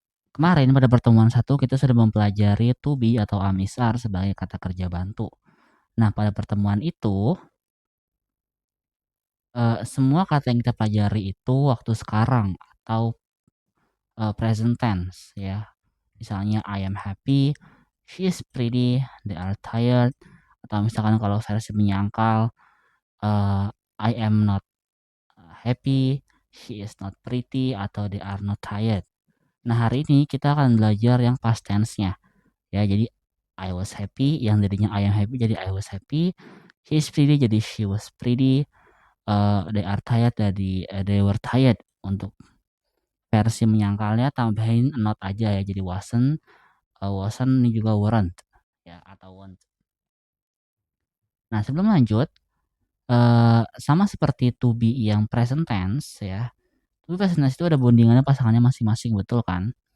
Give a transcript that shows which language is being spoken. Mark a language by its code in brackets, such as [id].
[id] Kemarin pada pertemuan 1 kita sudah mempelajari to be atau am is are sebagai kata kerja bantu. Nah, pada pertemuan itu semua kata yang kita pelajari itu waktu sekarang atau present tense ya. [en] Misalnya I am happy, she is pretty, they are tired, [id] atau misalkan kalau versi menyangkal [en] I am not happy, she is not pretty, atau they are not tired. [id] Nah, hari ini kita akan belajar yang past tense-nya ya. [en] Jadi I was happy yang jadinya I am happy jadi I was happy, she is pretty jadi she was pretty, they are tired jadi they were tired. [id] Untuk versi menyangkalnya tambahin not aja ya, jadi wasn't ini juga weren't ya, atau won't. Nah, sebelum lanjut, sama seperti to be yang present tense ya, to be present tense itu ada bondingannya pasangannya masing-masing, betul kan?